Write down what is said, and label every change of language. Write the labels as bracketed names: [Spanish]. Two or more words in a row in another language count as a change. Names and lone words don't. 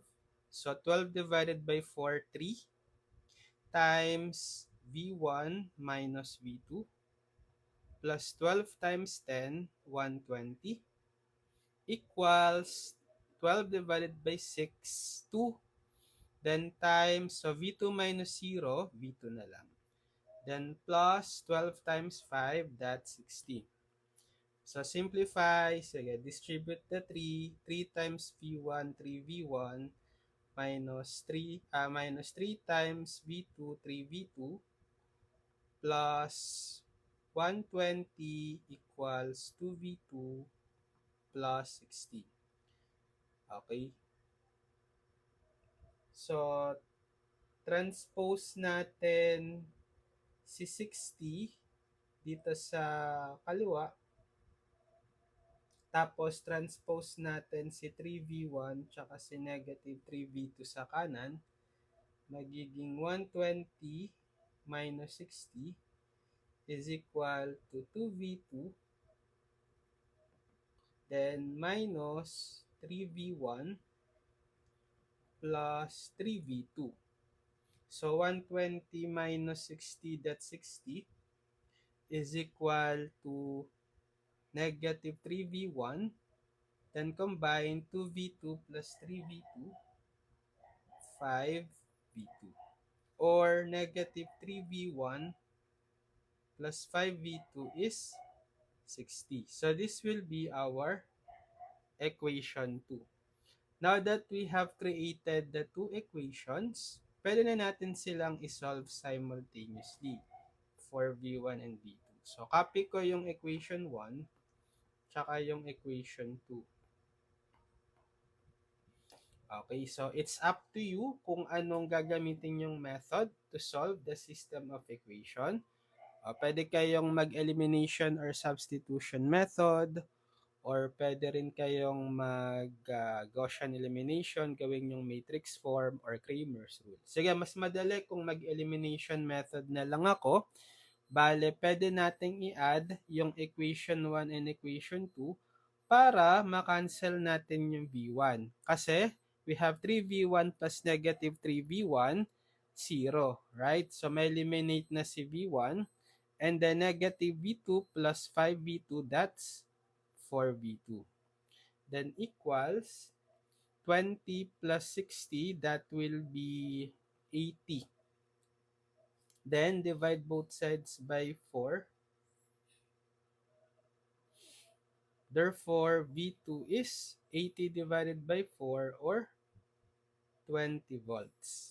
[English] So 12 divided by 4, 3 times V1 minus V2 plus 12 times 10, 120 equals 12 divided by 6, 2. Then times, so V2 minus 0, V2 [Filipino] na lang. [English] Then plus 12 times 5, that's 16. So simplify, sige, distribute the 3. 3 times V1, 3V1 minus 3 times V2, 3V2 plus 120 equals 2V2 plus 16. Okay? So, [Filipino] transpose natin si 60 dito sa kaliwa. Tapos, transpose natin si 3V1 tsaka si negative 3V2 sa kanan. [English] Magiging 120 minus 60 is equal to 2V2 then minus 3V1 plus 3V2. So 120 minus 60, that's 60, is equal to negative 3V1. Then combine 2V2 plus 3V2, 5V2. Or negative 3V1 plus 5v2 is 60. So this will be our equation 2. Now that we have created the two equations, [Filipino] pwede na natin silang isolve [English] simultaneously for v1 and v2. [Filipino] So copy ko yung equation 1 tsaka yung equation 2. [English] Okay, so it's up to you [Filipino] kung anong gagamitin yung [English] method to solve the system of equation. [Filipino] Pwede kayong [English] mag-elimination or substitution method, [Filipino] or pwede rin kayong mag-Gaussian elimination, gawin yung [English] matrix form [Filipino] or Cramer's rule. Sige, mas madali kung [English] mag-elimination method [Filipino] na lang ako. Bale, pwede nating i-add yung [English] equation 1 and equation 2 [Filipino] para ma-cancel natin yung v1. [English] Kasi we have 3v1 plus negative 3v1, 0. Right? So, [Filipino] may eliminate na si v1. [English] And then negative v2 plus 5v2, that's 4v2. Then equals 20 plus 60, that will be 80. Then divide both sides by 4. Therefore, V2 is 80 divided by 4 or 20 volts.